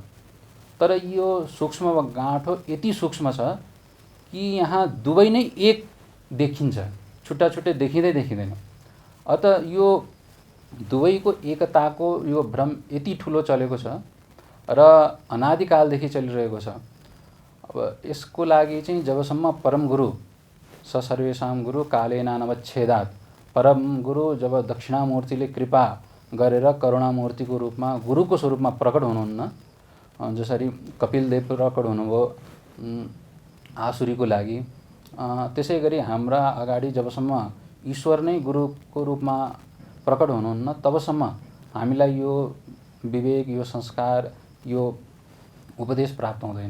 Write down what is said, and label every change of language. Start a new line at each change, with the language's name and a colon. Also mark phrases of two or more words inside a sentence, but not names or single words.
Nepali: तर यो सूक्ष्म गाँठो यति सूक्ष्म छ कि यहाँ दुवै नै एक देखिन्छ, छुट्टा छुट्टै देखिँदैन। अत यो दुवैको एकताको यो भ्रम यति ठुलो चलेको छ र अनादिकालदेखि चलिरहेको छ। अब यसको लागि चाहिँ जबसम्म परम गुरु
Sanskrit: स सर्वेषां गुरु कालेनानवच्छेदात्,
Nepali: परम गुरु जब दक्षिणामूर्तिले कृपा गरेर करुणामूर्तिको रूपमा, गुरुको स्वरूपमा प्रकट हुनुहुन्न, जसरी कपिलदेव प्रकट हुनुभयो आसुरीको लागि, त्यसै गरी हाम्रा अगाडि जबसम्म ईश्वर नै गुरुको रूपमा प्रकट हुनुहुन्न तबसम्म हामीलाई यो विवेक, यो संस्कार, यो उपदेश प्राप्त हुँदैन।